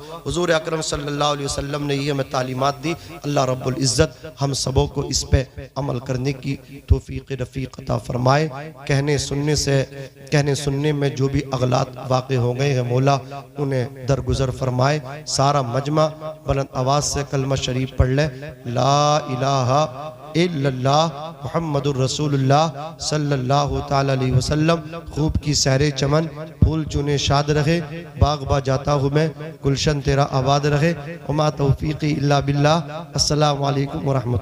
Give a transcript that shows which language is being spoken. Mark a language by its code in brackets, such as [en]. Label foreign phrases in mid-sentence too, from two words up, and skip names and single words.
[ur] حضور اکرم [ar] صلى الله عليه وسلم [ur] نے یہ ہمیں تعلیمات دی۔ اللہ رب العزت ہم سبوں کو اس پہ عمل کرنے کی توفیق رفیق عطا فرمائے. کہنے سننے میں جو بھی اغلاط واقع ہو گئے ہیں مولا انہیں درگزر فرمائے. سارا مجمع بلند آواز سے کلمہ شریف پڑھ لے, [ar] لا إله إلا الله محمد رسول الله صلى الله تعالى عليه وسلم. [ur] خوب کی سیر چمن، پھول چنے شاد رہے، باغ با جاتا ہوں میں، گلشن تیرا آباد رہے. [ar] وما توفيقي إلا بالله۔ السلام عليكم ورحمة الله.